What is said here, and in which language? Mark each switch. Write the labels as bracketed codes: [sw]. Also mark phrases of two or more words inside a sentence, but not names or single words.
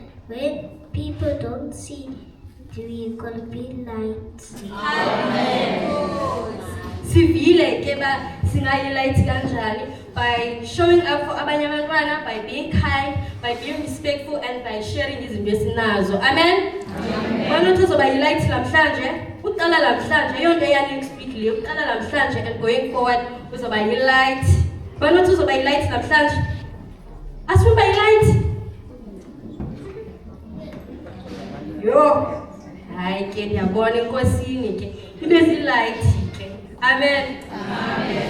[en] When people don't see, we're going to be lights. [zu] Sivile ke ba singayi-light kanjani [en] by showing up for [zu] abanye abantwana, [en] by being kind, by being respectful, and by sharing [zu] izinto esinazo. [en] Amen. [zu] Banothi uzoba yi-light namhlanje, uqala namhlanje, yonke eya [en] next week [zu] le, uqala namhlanje [en] and going forward [zu] uzoba yi-light. Banothi uzoba yi-light namhlanje. Asifuna yi-light. Yo. [xh] Hayi ke ndiyabona enkosini ke. Ibe zi-light ke. Amen. Amen.